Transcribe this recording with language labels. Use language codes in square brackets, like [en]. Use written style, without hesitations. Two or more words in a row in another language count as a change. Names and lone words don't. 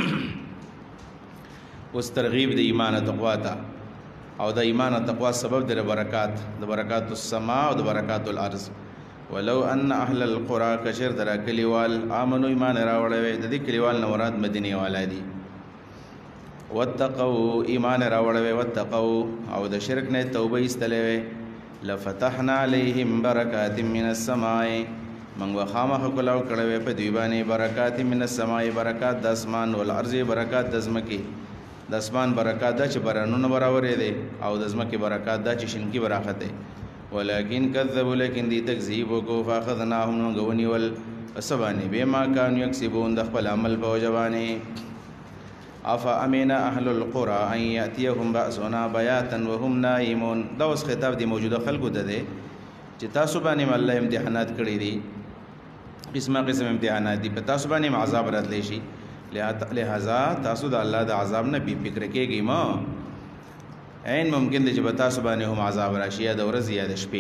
[ps] اوس ترغیب د ایمان او تقوا ته، او د ایمان او تقوا سبب د [ar] برکات السماء [ps] او د [ar] برکات الارض. ولو ان اهل القرى [ps] کشر درا کلیوال امنو ایمان راوړی وي، د دې کلیوال نه مراد مدینه والا دي. واتقوا ایمان راوړی وي، واتقوا او د شرک نه توبه ایستلې وي. [ar] لفتحنا عليهم برکات من السماء [ps] من وخامخ کلاو کړی وي په دوی باندې [ar] برکات من السماء [ps] برکات د اسمان والارض برکات د ځمکې. د اسمان برکات دا چې بارانونه برابرې دی، او د ځمکې برکات دا چې شینکي براخته. [ar] ولکن کذبوا [ps] لیکن دی تکذیب وکړو. فاخذناهم موږ ونیول پس باندې [ar] بما كانوا یکسبون [ps] د خپل عمل په وجه باندې. [ar] افامن اهل القرى ان یاتیهم باسنا بیاتا وهم نائمون. [ps] دا اوس خطاب دی موجوده خلکو ته دی چې تاسو باندې الله امتحانات کړی دي، قسم امتحانات دي، په تاسو باندې عذاب راتلی شي. لہذا تاسو د الله د عذاب نه بی فکر کېږئ ما. عین ممکن دی چې په تاسو باندې هم عذاب راشي، یا د ورځې یا د شپې.